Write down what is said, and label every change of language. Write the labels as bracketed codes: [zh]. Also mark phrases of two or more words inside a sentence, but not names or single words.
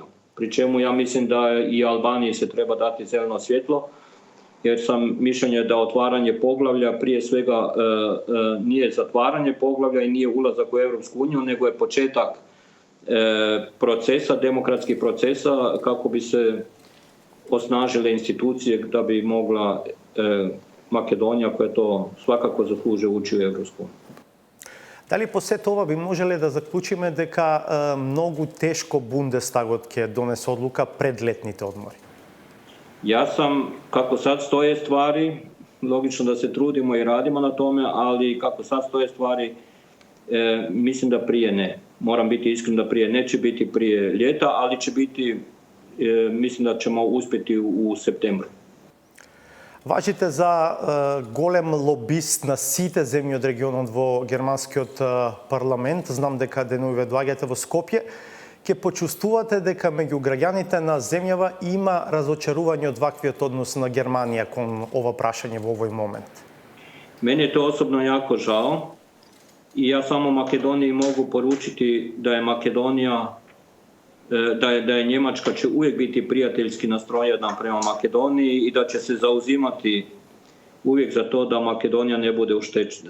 [hr] Pri čemu ja mislim da i Albaniji se treba dati zeleno svjetlo, jer sam mišljenja da otvaranje poglavlja prije svega nije zatvaranje poglavlja i nije ulazak u Europsku uniju, nego je početak procesa, demokratskih procesa kako bi se osnažile institucije da bi mogla Makedonija, koja to svakako zaslužuje, ući u Europsku uniju. [mk] Дали по сето ова би можеле да заклучиме дека многу тешко Бундестагот ќе донесе одлука пред летните одмори? [hr] Ja sam, kako sad stoje stvari, logično da se trudimo i radimo na tome, ali kako sad stoje stvari, mislim da prije ne. Moram biti iskren da prije neće biti prije ljeta, ali će biti, mislim da ćemo uspjeti u septembru. [mk] Важите за голем лобист на сите земји од регионот во германскиот парламент. Знам дека денуве доаѓате во Скопје. Ке почувствувате дека меѓу граѓаните на земјава има разочарување од ваквиот однос на Германија кон ова прашање во овој момент? [hr] Meni je to osobno jako žao i ja samo Makedoniji mogu poručiti da je Makedonija, da je Njemačka će uvijek biti prijateljski nastrojena prema Makedoniji i da će se zauzimati uvijek za to da Makedonija ne bude oštećena.